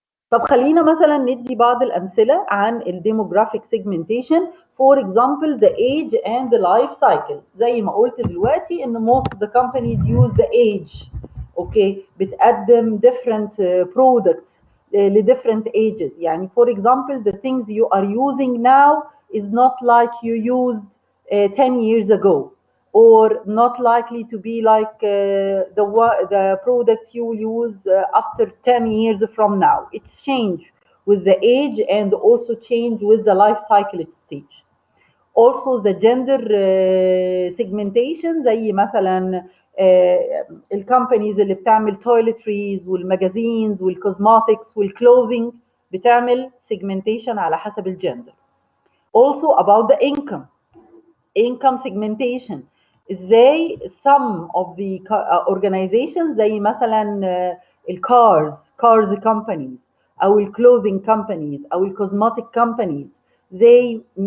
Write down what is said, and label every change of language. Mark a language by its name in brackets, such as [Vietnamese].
[Arabic] طب خلينا مثلا ندي بعض الامثله عن الديموغرافيك سيجمنتيشن. [English] For example the age and the life cycle. [Arabic] زي ما قلت دلوقتي ان [English] most of the companies use the age. Okay, [Arabic] بتقدم [English] different products ل different ages. يعني for example the things you are using now is not like you used 10 years ago, or not likely to be like the products you will use after 10 years from now. It's changed with the age and also changed with the life cycle stage. Also the gender segmentation [Arabic] زي مثلا الكومبانيز اللي بتعمل toiletries والماجازينز والكوزماتكس والكلوذينج بتعمل segmentation على حسب الجندر. [English] Also about the income segmentation. ازاي some of the organizations [Arabic] زي مثلا [English] cars companies او clothing companies او cosmetic companies they